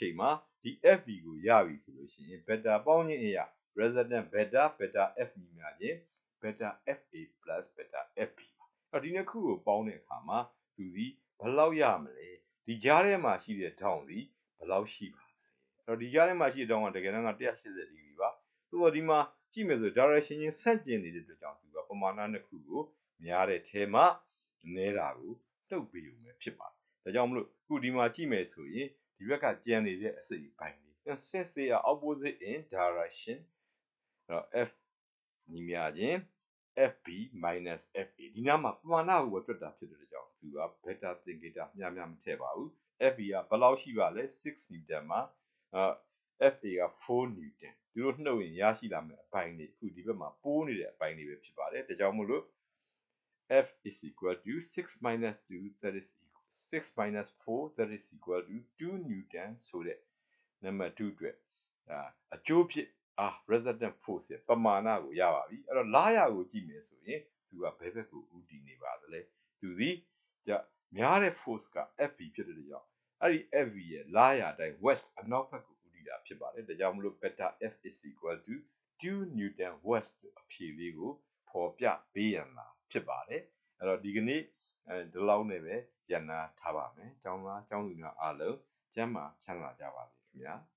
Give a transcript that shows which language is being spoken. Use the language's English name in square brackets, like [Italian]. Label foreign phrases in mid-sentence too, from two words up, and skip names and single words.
[Burmese] ချိန်မှာဒီ FB ကိုရပြီဆိုလို့ရှိရင် beta ပေါင်းခြင်းအရာ [English] resultant beta FB [Burmese] များခြင်း [English] beta FA plus beta FB [Burmese] အဲ့ဒီနှစ်ခုကိုပေါင်းတဲ့အခါမှာသူစီဘယ်လောက်ရမလဲဒီကြားထဲမှာရှိတဲ့ထောင်စီဘယ်လောက်ရှိပါလဲအဲ့တော့ဒီကြားထဲမှာရှိတဲ့ထောင်ကတကယ်တမ်းက180 ဒီဂရီပါသို့တော့ဒီမှာ ကြည့်မယ်ဆို direction ချင်းဆန့်ကျင်နေတဲ့အတွက်ကြောင့်သူကပမာဏနှစ်ခုကိုများတဲ့ထဲမှာနဲတာကိုတုပ်ပေးုံပဲဖြစ်ပါတယ်ဒါကြောင့်မလို့ခုဒီမှာကြည့်မယ်ဆိုရင်ဒီဘက်ကကျန်နေတဲ့အစိတ်အပိုင်းလေး [English] since they are opposite in direction [Burmese] အဲ့တော့ f ညီမျှခြင်း [English] fb minus fa [Burmese] ဒီနားမှာပမာဏကိုတွက်တာ ဖြစ်တဲ့ကြောင့်သူက beta သင်္ကေတများများမထည့်ပါဘူး fb ကဘယ်လောက်ရှိပါလဲ6 newton မှာfa က4 newton သူတို့နှုတ်ရင်ရရှိလာမယ့်အပိုင်းလေးအခုဒီဘက်မှာပိုး နေတဲ့အပိုင်းလေးပဲဖြစ်ပါတယ်ဒါကြောင့်မို့လို့ [English] f is equal to 6 minus 2 that is 6 minus 4 that is equal to 2 newton [Burmese] ဆိုတဲ့နံပါ တ်2အတွက်အကျိုးဖြစ် [English] resultant force [Burmese] ရဲ့ပမာဏကိုရပါပြီအဲ့တော့လားရကိုကြည့်မယ်ဆို ရင်သူကဘယ်ဘက်ကိုဦးတည်နေပါသလဲသူသည်များတဲ့ force က fv ဖြစ်တဲ့ကြောင့်အဲ့ဒီ fv ရဲ့လားရအတိုင်း west အနောက်ဘက်ကိုဦးတည်တာဖြစ်ပါတယ်ဒါကြောင့်မလို့ [English] beta f is equal to 2 newton west [Burmese] အဖြေလေးကိုဖော်ပြပေးရန်လာဖြစ်ပါတယ်အဲ့တော့ဒီကနေ့ဒီလောက်နဲ့ပဲရန်နာထားပါမယ်ကျောင်းသားကျောင်းသူများအားလုံးကျမ်းမာချမ်းသာကြပါစေခင်ဗျာ